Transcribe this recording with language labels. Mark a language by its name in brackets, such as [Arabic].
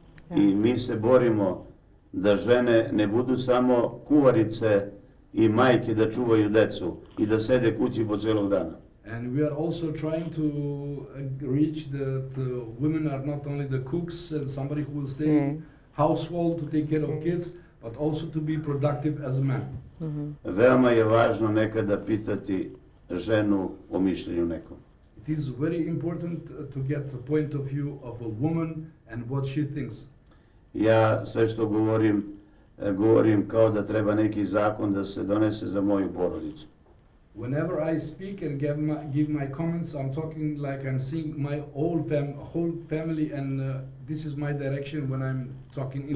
[Serbian] I mi se borimo da žene ne budu samo kuvarice i majke da čuvaju decu i da sede kući po celog dana. [English] And we are also trying to reach that women are not only the cooks and somebody who will stay household, to take care of kids, but also to be productive as a man. [Serbian] Veoma je važno nekada pitati ženu o mišljenju nekom. [English] It is very important to get the point of view of a woman and what she thinks. [Serbian] Ja sve što govorim, govorim kao da treba neki zakon da se donese za moju porodicu. [English] Whenever I speak and give my comments, I'm talking like I'm seeing my whole family, and this is my direction when I'm talking.